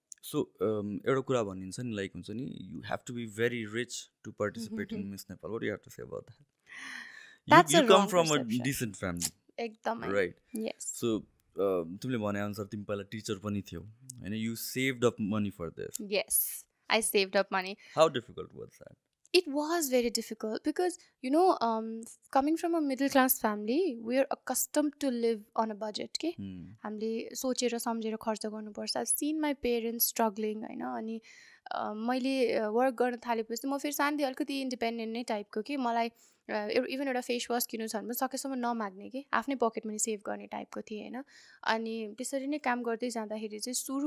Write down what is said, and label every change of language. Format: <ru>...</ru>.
<ne>So एउटा कुरा भनिन्छ नि लाइक हुन्छ नि</ne> <en>You have to be very rich to participate in miss Nepal. What do you have to say about that? You come from a decent family</en> <ne>एकदमै</ne> <en>Right. Yes.</en> <ne>So तिमीले भनेअनुसार तिमी पहिला टिचर पनि थियौ होइन.</ne> <en>You saved up money for this. Yes, I saved up money. How difficult was that? It was very difficult because, you know, coming from a middle class family, we are accustomed to live on a budget. Okay?</en> <ne>हामीले सोचेर सम्झेर खर्च गर्नुपर्छ.</ne> <en>I've seen my parents struggling</en> <ne>होइन. अनि मैले work गर्न थालेपछि म फेरि सानदेखि अलिकति इन्डिपेन्डेन्ट नै टाइपको कि मलाई इभन एउटा फेस वास किन्नु छ भने पनि सकेसम्म नमाग्ने कि आफ्नै पकेट मनी सेभ गर्ने टाइपको थिएँ होइन अनि त्यसरी नै काम गर्दै जाँदाखेरि चाहिँ</ne>